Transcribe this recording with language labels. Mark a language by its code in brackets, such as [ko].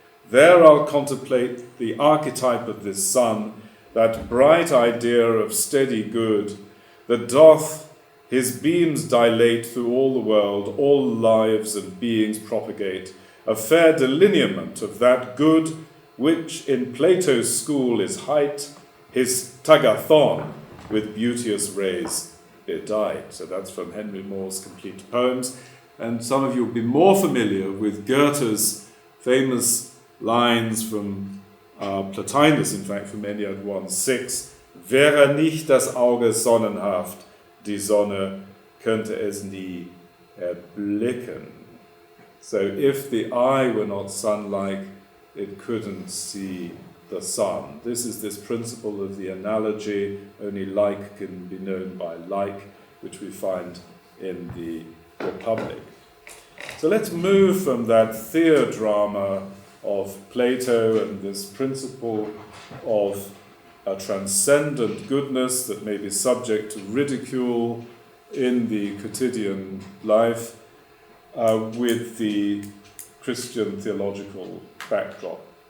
[en] There I'll contemplate the archetype of this sun, that bright idea of steady good, that doth his beams dilate through all the world, all lives and beings propagate, a fair delineament of that good which in Plato's school is height, his tagathon with beauteous rays bedight." So that's from Henry Moore's Complete Poems. And some of you will be more familiar with Goethe's famous lines from Plotinus, in fact, from Ennead 1:6. [de] "Wäre nicht das Auge sonnenhaft, die Sonne könnte es nie erblicken." [en] So if the eye were not sun-like, it couldn't see the sun. This is this principle of the analogy, only like can be known by like, which we find in the Republic. So let's move from that theodrama of Plato and this principle of a transcendent goodness that may be subject to ridicule in the quotidian life with the Christian theological backdrop.